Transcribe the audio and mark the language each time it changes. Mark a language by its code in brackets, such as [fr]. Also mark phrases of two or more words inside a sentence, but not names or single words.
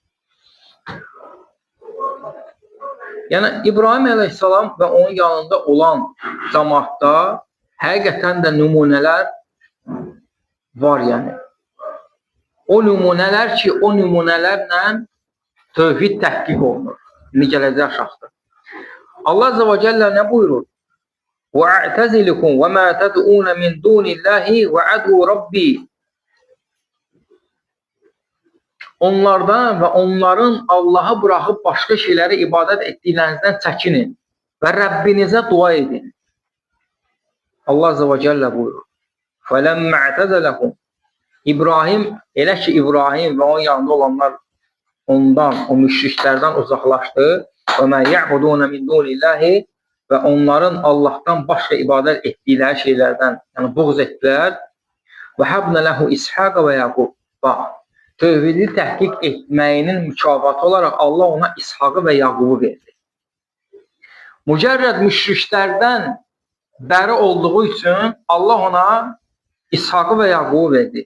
[az] Yəni İbrahim əleyhissalam və onun yanında olan cəmaatda həqiqətən də nümunələr var yəni. O nümunələr ki, o nümunələrlə tövhid təhqiq olunur. İndi gələcək aşağıda. Allah [ar] عز وجل [az] nə buyurur? [ar] وَاَعْتَزِلِكُمْ وَمَا تَدْعُونَ مِنْ دُونِ اللّٰهِ وَعَدُوا رَبِّي [az] Onlardan və onların Allahı bıraxıb başqa şeyləri ibadət etdiklərinizdən çəkinin və Rəbbinizə dua edin. Allah [ar] عز وجل [az] buyurur. [ar] فَلَمَّ اَعْتَزَلَهُمْ [az] İbrahim, elə ki İbrahim və onun yanında olanlar ondan, o müşriklərdən uzaqlaşdı. [ar] وَمَا يَعْبُدُونَ مِنْ دُونِ اللّٰهِ [az] və onların Allahdan başqa ibadət etdikləri şeylərdən, yəni buğz etdilər. [ar] وَحَبْنَ لَهُ [az] İshaq və Yaqub. Tövhidi təhqiq etməyinin mükafatı olaraq Allah ona İshaqı və Yaqubu verdi. Mücərrəd müşriklərdən bəri olduğu üçün Allah ona İshaqı və Yaqubu verdi.